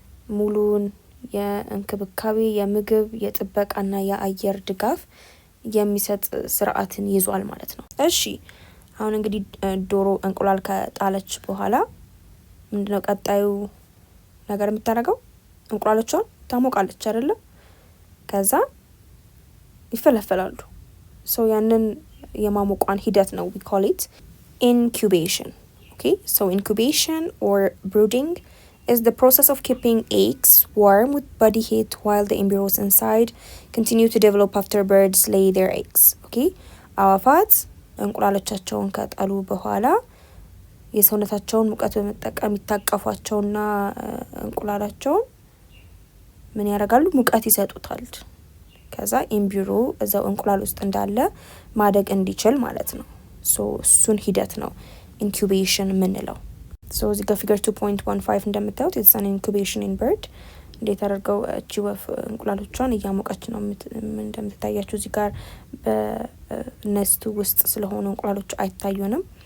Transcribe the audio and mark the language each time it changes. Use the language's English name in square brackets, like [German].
[Amharic] ሙሉን የእንክብካቤ የምግብ የጥበቃና የአየር ድጋፍ የሚሰጥ ስርዓትን ይዟል ማለት ነው። እሺ አሁን እንግዲህ ዶሮ እንቁላል ከጣለች በኋላ ምንድነው ቀጣዩ ነገር የምታደርገው? እንቁላሎቿን ታሞቃለች አይደለ? ከዛ ይፈለፈላሉ። so ያንን የማሞቋን ሂደት ነው [English] we call it incubation. okay so incubation or brooding is the process of keeping eggs warm with body heat while the embryos inside continue to develop after birds lay their eggs. [Amharic] okay አዋፋት እንቁላሎቻቸውን ከጣሉ በኋላ የሰውነታቸውን ሙቀት በመጠቀም ይታቀፏቸውና እንቁላላቸውን ምን ያደርጋሉ? ሙቀት ይሰጡታል። ከዛ ኤምብሮ እዛው እንቁላል ውስጥ እንዳለ ማደግ እንዲችል ማለት ነው። ሶ እሱን ሂደት ነው ኢንኩቤሽን የምንለው። ሶ እዚህ ጋር ፊገር 2.15 እንደምታዩት [English] it's an incubation in bird [Amharic] እንዴት አድርገው እቺ ወፍ እንቁላሎቿን እያሞቀች ነው እንደምትታያችሁ። እዚህ ጋር በነስቱ ውስጥ ስለሆኑ እንቁላሎቹ አይታዩንም፣